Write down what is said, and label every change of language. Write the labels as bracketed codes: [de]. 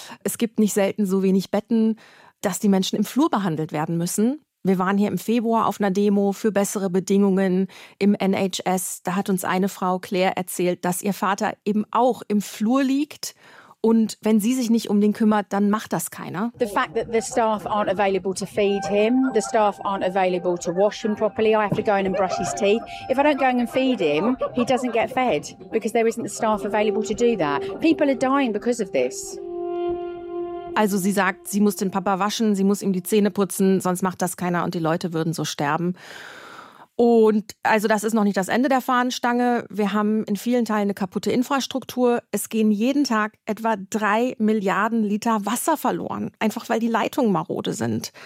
[de] Es gibt nicht selten so wenig Betten, dass die Menschen im Flur behandelt werden müssen. Wir waren hier im Februar auf einer Demo für bessere Bedingungen im NHS. Da hat uns eine Frau, Claire, erzählt, dass ihr Vater eben auch im Flur liegt. Und wenn sie sich nicht um den kümmert, dann macht das keiner. [en] The fact that the staff aren't available to feed him, the staff aren't available to wash him properly, I have to go in and brush his teeth. If I don't go in and feed him, he doesn't get fed, because there isn't the staff available to do that. People are dying because of this. [de] Also sie sagt, sie muss den Papa waschen, sie muss ihm die Zähne putzen, sonst macht das keiner und die Leute würden so sterben. Und also das ist noch nicht das Ende der Fahnenstange. Wir haben in vielen Teilen eine kaputte Infrastruktur. Es gehen jeden Tag etwa 3 Milliarden Liter Wasser verloren, einfach weil die Leitungen marode sind.